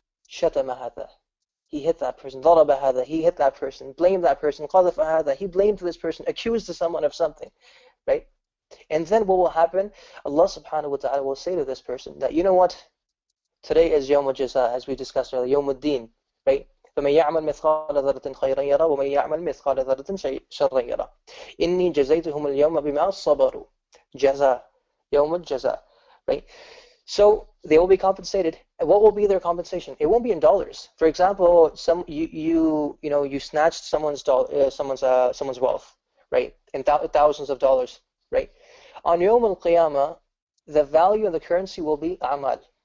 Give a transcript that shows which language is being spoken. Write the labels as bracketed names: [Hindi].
[Arabic] شَتَمَ هَذَا. [English] He hit that person. [Arabic] ضَرَبَ هَذَا. [English] He hit that person. Blamed that person. [Arabic] قَذَفَ هَذَا. [English] He blamed this person. Accused someone of something. Right? And then what will happen? Allah subhanahu wa ta'ala will say to this person that, you know what? Today is Yawm al-Jaza, as we discussed earlier. Yawm al-Din. Right? [Arabic] فَمَنْ يَعْمَلْ مِثْقَالَ ذَرَّةٍ خَيْرًا يَرَى وَمَنْ يَعْمَلْ مِثْقَالَ ذَرَّةٍ شَرًّا يَرَى إِنِّي جَزَيْتُهُمُ الْيَوْمَ بِمَا صَبَرُوا جَزَاء. Yawm al-Jaza. [English] right? So they will be compensated. And what will be their compensation? It won't be in dollars. For example, you snatched someone's wealth, right? In thousands of dollars, right? On Yawm al-Qiyamah, the value of the currency will be amal.